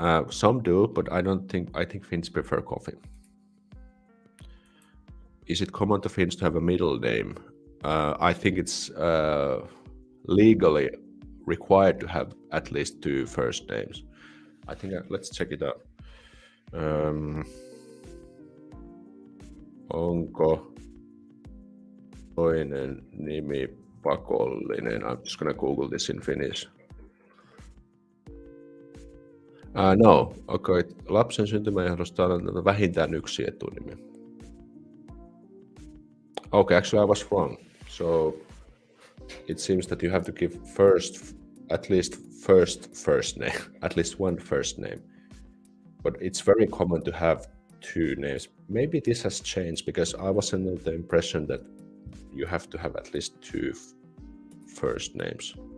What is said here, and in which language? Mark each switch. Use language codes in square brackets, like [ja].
[en] Some do, but I don't think. I think Finns prefer coffee. Is it common to Finns to have a middle name? I think it's legally required to have at least 2 first names. I think let's check it out. [fi] Onko toinen nimi pakollinen? [en] I'm just gonna Google this in Finnish. No, okay. [fi] Lapsen syntymäehdosta on vähintään 1 etunimi. [en] Okay, actually I was wrong. So it seems that you have to give at least first name, at least 1 first name. But it's very common to have 2 names. Maybe this has changed, because I was under the impression that you have to have at least 2 first names.